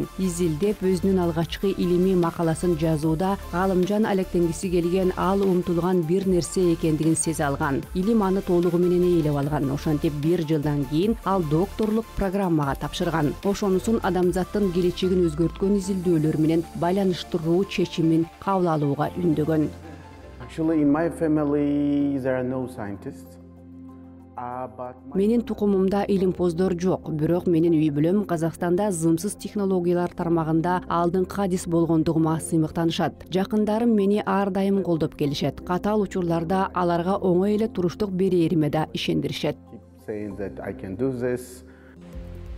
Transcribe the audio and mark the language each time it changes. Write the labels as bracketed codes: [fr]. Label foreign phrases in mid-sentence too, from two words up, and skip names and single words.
[ky] Изилдеп өзүнүн алгачкы илимий макаласын жазууда Галымжан алектенгиси келген, ал умтулган бир нерсе экендигин сезе алган. Илим аны толугу менен ээлеп алган. Ошентип 1 жылдан кийин ал докторлук программага тапшырган. Ошонусун адамзаттын келечегин өзгөрткөн изилдөөлөр менен байланыштыруу чечимин кабыл алууга үндөгөн. [en] Actually, in my family, there are no scientists. [ky] Менин тукумумда илимпоздор жок, бирок менин үй бүлөм Казакстанда зымсыз технологиялар тармагында алдыңкы адис болгондугума сыймыктанышат. Жакындарым мени ар дайым колдоп келишет. Катаал учурларда аларга оңой эле туруштук берээриме да ишендиришет.